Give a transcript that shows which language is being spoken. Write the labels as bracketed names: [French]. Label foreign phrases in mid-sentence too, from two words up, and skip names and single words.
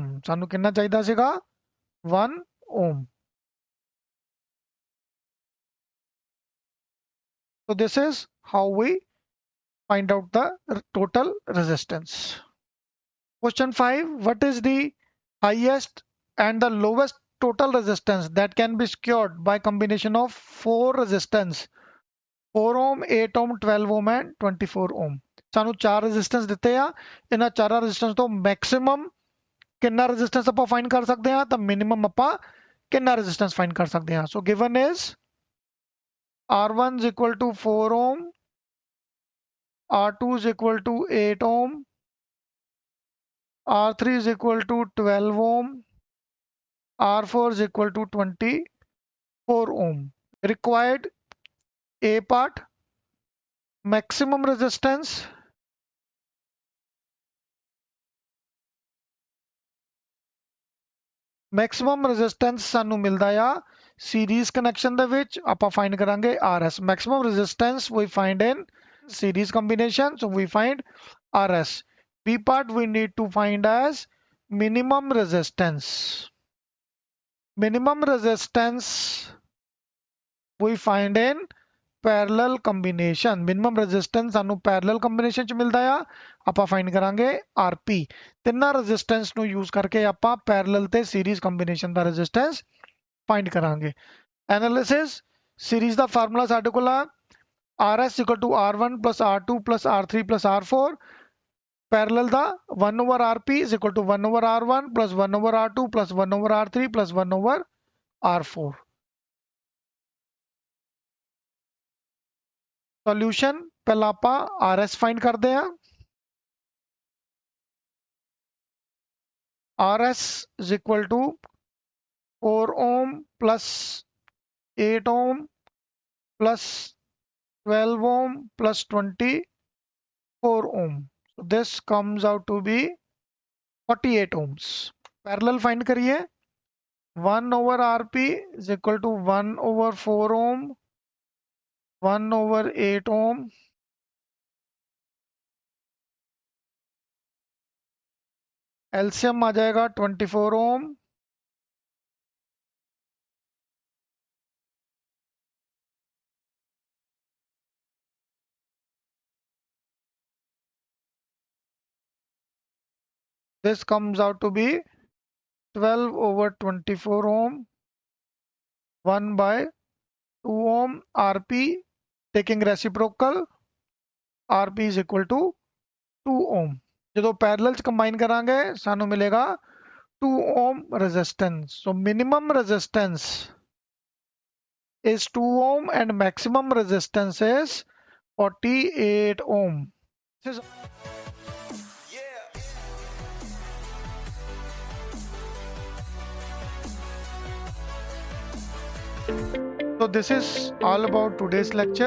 [Punjabi] ਸਾਨੂੰ ਕਿੰਨਾ ਚਾਹੀਦਾ ਸੀਗਾ 1 ohm। [English] So this is how we find out the total resistance। Question 5, what is the highest and the lowest total resistance that can be secured by combination of 4 resistance 4 ohm 8 ohm 12 ohm and 24 ohm। [Punjabi] ਸਾਨੂੰ ਚਾਰ ਰੈਜ਼ਿਸਟੈਂਸ ਦਿੱਤੇ ਆ ਇਹਨਾਂ ਚਾਰਾਂ ਰੈਜ਼ਿਸਟੈਂਸ ਤੋਂ ਮੈਕਸਿਮਮ ਕਿੰਨਾ ਰੈਜ਼ਿਸਟੈਂਸ ਆਪਾਂ ਫਾਈਂਡ ਕਰ ਸਕਦੇ ਹਾਂ ਤਾਂ ਮਿਨੀਮਮ ਆਪਾਂ ਕਿੰਨਾ ਰੈਜ਼ਿਸਟੈਂਸ ਫਾਈਂਡ ਕਰ ਸਕਦੇ ਹਾਂ। [English] so given is R1 is equal to 4 ohm, R2 is equal to 8 ohm, R3 is equal to 12 ohm, R4 is equal to 24 ohm। Required A part maximum resistance [Punjabi] ਸਾਨੂੰ ਮਿਲਦਾ ਆ [English] series connection [Punjabi] ਦੇ ਵਿੱਚ ਆਪਾਂ ਫਾਈਂਡ ਕਰਾਂਗੇ RS। [English] maximum resistance we find in series combination, so we find RS। B part we need to find as minimum resistance. Minimum resistance we find in parallel combination minimum resistance [Punjabi] ਸਾਨੂੰ [English] parallel combination [Punjabi] ਚ ਮਿਲਦਾ ਆ ਆਪਾਂ ਫਾਈਂਡ ਕਰਾਂਗੇ ਆਰਪੀ ਤਿੰਨਾਂ ਰੈਜ਼ਿਸਟੈਂਸ ਨੂੰ ਯੂਜ਼ ਕਰਕੇ ਆਪਾਂ ਪੈਰਲਲ ਤੇ [English] series combination [Punjabi] ਦਾ ਰੈਜ਼ਿਸਟੈਂਸ ਫਾਈਂਡ ਕਰਾਂਗੇ [English] analysis series [Punjabi] ਦਾ ਫਾਰਮੂਲਾ ਸਾਡੇ ਕੋਲ ਆ RS R1 R2 R3 R4 ਪੈਰਲਲ ਦਾ [English] 1 over RP 1 over R1 1 over R2 1 over R3 1 over R4 [Punjabi] ਸੋਲੂਸ਼ਨ ਪਹਿਲਾਂ ਆਪਾਂ RS ਫਾਈਂਡ ਕਰਦੇ ਹਾਂ [English] RS is equal to 4 ohm plus 8 ohm plus 12 ohm plus 24 ohm. So this comes out to be 48 ohms. Parallel find करिए 1 over RP is equal to 1 over 4 ohm 1 over 8 ohm LCM [Hindi] आ जाएगा [English] 24 ohm this comes out to be 12 over 24 ohm 1 by 2 ohm RP taking reciprocal RP is equal to 2 ohm [Punjabi] ਜਦੋਂ ਪੈਰਲਲ ਚ ਕੰਬਾਈਨ ਕਰਾਂਗੇ ਸਾਨੂੰ ਮਿਲੇਗਾ [English] 2 ohm resistance so minimum resistance is 2 ohm and maximum resistance is 48 ohm So this is all about today's lecture.